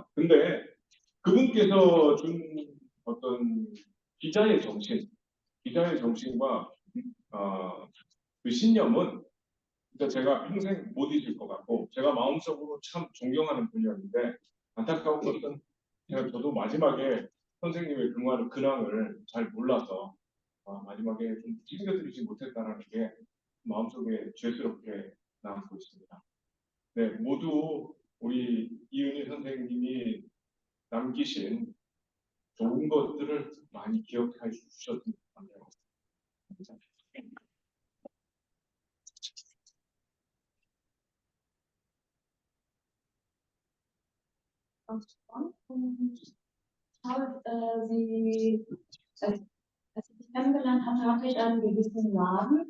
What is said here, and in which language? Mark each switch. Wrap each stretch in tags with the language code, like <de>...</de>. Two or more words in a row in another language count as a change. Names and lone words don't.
<ko>근데 그분께서 준 어떤 기자의 정신과 그 신념은 진짜 제가 평생 못 잊을 것 같고 제가 마음속으로 참 존경하는 분이었는데 안타까운 것은 저도 마지막에 선생님의 근황을 잘 몰라서 마지막에 좀 챙겨드리지 못했다는 게 마음속에 죄스럽게 남고 있습니다. 네, 모두 우리 이은희 선생님이 남기신 좋은 것들을 많이 기억해 주셨으면 좋겠네요.</ko> <de>Und habe sie, als ich sie kennengelernt hatte, hatte ich einen gewissen Laden.</de>